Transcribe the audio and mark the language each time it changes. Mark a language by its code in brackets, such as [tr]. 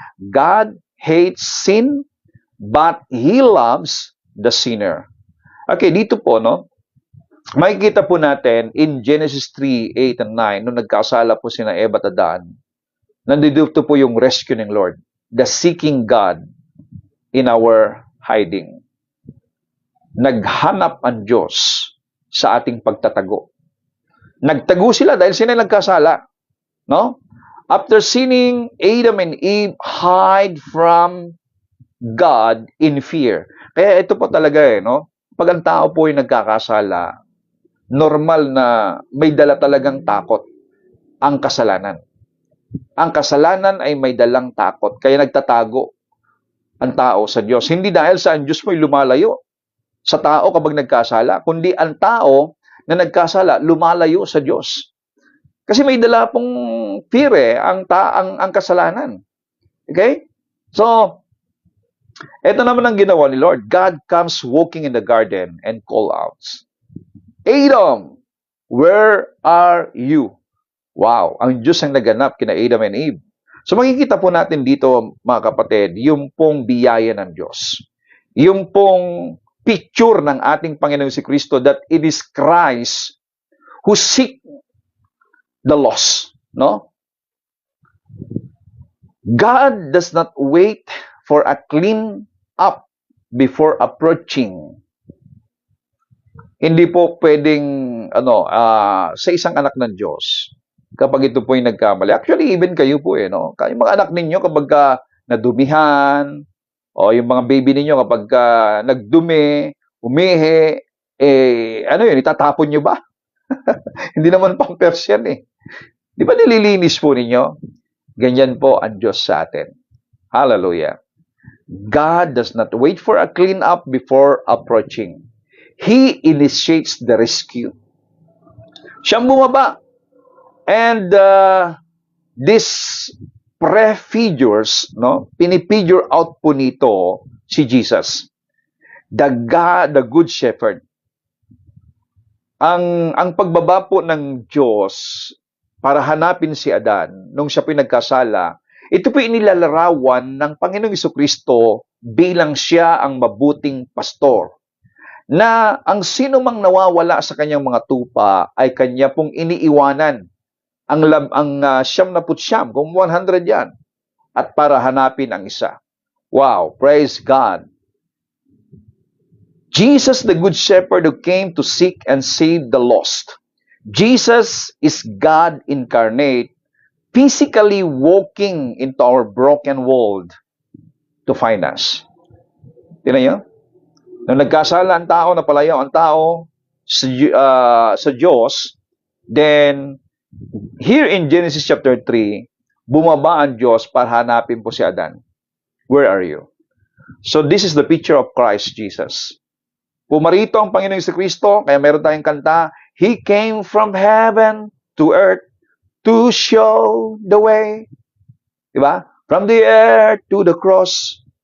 [en] God hates sin, but He loves the sinner. [tl] Okay, dito po, no? Makikita po natin [en] in Genesis 3, 8, and 9, [tl] nung nagkasala po sina Eva at Adan, nandito po yung rescue ng Lord. [en] The seeking God in our hiding. [tl] naghanap ang Diyos sa ating pagtatago. Nagtago sila dahil sila nagkasala. No? [en] After sinning, Adam and Eve hide from God in fear. [tl] Kaya ito po talaga no? Pag ang tao po ay nagkakasala, normal na may dala talagang takot ang kasalanan. Ang kasalanan ay may dalang takot, kaya nagtatago ang tao sa Diyos. Hindi dahil sa ang Diyos mo'y lumalayo sa tao kapag nagkasala, kundi ang tao na nagkasala, lumalayo sa Diyos. Kasi may dala pong fear ang kasalanan. Okay? So, ito naman ang ginawa ni Lord. [en] God comes walking in the garden and call out, Adam, where are you? [tl] Wow, ang Diyos ang naganap kina Adam and Eve. So makikita po natin dito, mga kapatid, yung pong biyaya ng Diyos. Yung pong picture ng ating Panginoong si Kristo [en] that it is Christ who seek the lost. [tl] No? [en] God does not wait for a clean up before approaching. [tl] Hindi po pwedeng sa isang anak ng Diyos kapag ito po ay nagkamali. Actually, even kayo po no? Yung mga anak ninyo kapag nadumihan, o yung mga baby ninyo kapag nagdumi, umihi, itatapon nyo ba? Hindi naman pampers yan eh. Di ba nililinis po ninyo? Ganyan po ang Diyos sa atin. Hallelujah. [en] God does not wait for a clean up before approaching. He initiates the rescue. [tl] Siyang bumaba. [en] And this prefigures, [tl] pinipigure out po nito si Jesus. [en] The good shepherd. [tl] Ang pagbaba po ng Diyos para hanapin si Adan nung siya po nagkasala, ito po inilalarawan ng Panginoong Jesucristo bilang siya ang mabuting pastor. Na ang sino mang nawawala sa kanyang mga tupa ay kanya pong iniiwanan. Ang 99, kung 100 yan, at para hanapin ang isa. [en] Wow, praise God. Jesus, the Good Shepherd who came to seek and save the lost. Jesus is God incarnate, physically walking into our broken world to find us. [tl] Tingnan niyo? Nung nagkasala ang tao, napalayo ang tao sa Diyos, then, [en] here in Genesis chapter 3, [tl] bumaba ang Diyos para hanapin po si Adan. [en] Where are you? So this is the picture of Christ Jesus. [tl] Pumarito ang Panginoong Jesucristo, kaya meron tayong kanta, [en] He came from heaven to earth to show the way. [tl] Diba? [en] From the earth to the cross.